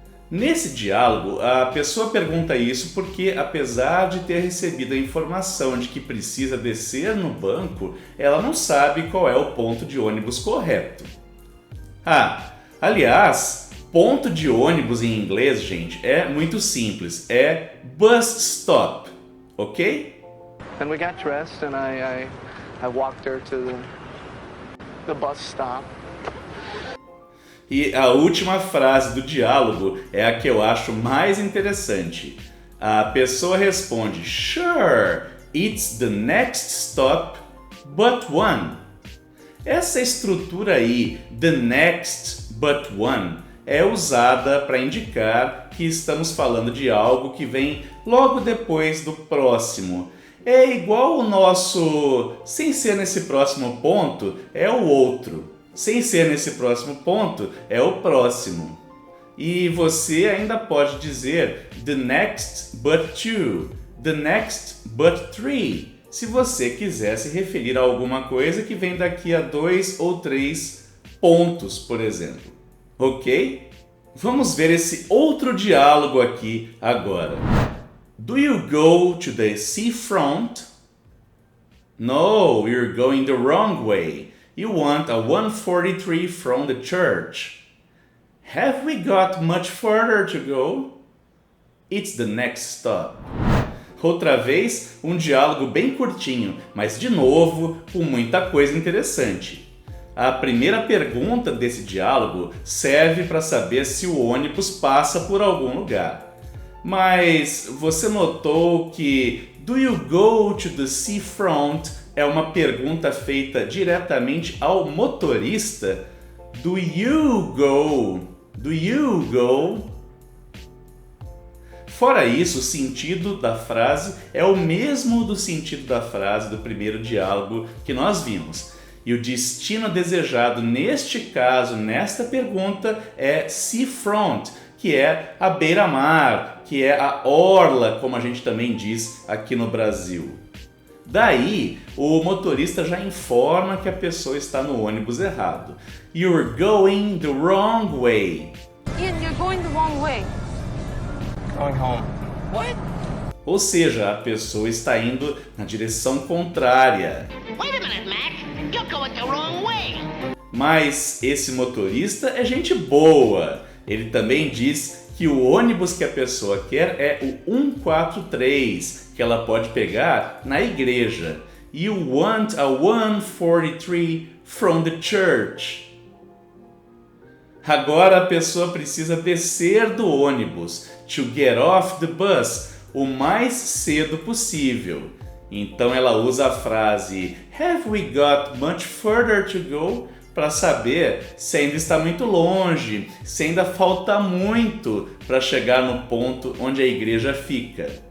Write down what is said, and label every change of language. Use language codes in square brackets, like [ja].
[pt] Nesse diálogo, a pessoa pergunta isso porque, apesar de ter recebido a informação de que precisa descer no banco, ela não sabe qual é o ponto de ônibus correto. Aliás, ponto de ônibus em inglês, gente, é muito simples, é bus stop, ok? [en] And we got dressed and I walked her to the bus stop. [pt] E a última frase do diálogo é a que eu acho mais interessante. A pessoa responde, [en] Sure, it's the next stop but one. [pt] Essa estrutura aí, [en] the next but one, [pt] é usada para indicar que estamos falando de algo que vem logo depois do próximo. É igual o nosso sem ser nesse próximo ponto é o outro. Sem ser nesse próximo ponto é o próximo. E você ainda pode dizer [en] the next but two, the next but three, [pt] se você quiser se referir a alguma coisa que vem daqui a 2 ou 3 pontos, por exemplo. Ok? Vamos ver esse outro diálogo aqui agora. [en] Do you go to the seafront? No, you're going the wrong way. You want a 143 from the church. Have we got much further to go? It's the next stop. [pt] Outra vez, um diálogo bem curtinho, mas de novo, com muita coisa interessante. A primeira pergunta desse diálogo serve para saber se o ônibus passa por algum lugar. Mas você notou que [en] do you go to the seafront [pt] é uma pergunta feita diretamente ao motorista? [en] Do you go? Do you go? [pt] Fora isso, o sentido da frase é o mesmo do sentido da frase do primeiro diálogo que nós vimos. E o destino desejado neste caso, nesta pergunta, é seafront, que é a beira-mar, que é a orla, como a gente também diz aqui no Brasil. Daí, o motorista já informa que a pessoa está no ônibus errado. [en] You're going the wrong way. Ian, you're going the wrong way. Going home. What? [pt] Ou seja, a pessoa está indo na direção contrária. [en] Wait a minute, Mac. You're going the wrong way. [pt] Mas esse motorista é gente boa. Ele também diz que o ônibus que a pessoa quer é o 143, que ela pode pegar na igreja. [en] You want a 143 from the church. [pt] Agora a pessoa precisa descer do ônibus, [en] to get off the bus, [pt] o mais cedo possível. Então ela usa a frase [en] Have we got much further to go? [pt] Para saber se ainda está muito longe, se ainda falta muito para chegar no ponto onde a igreja fica.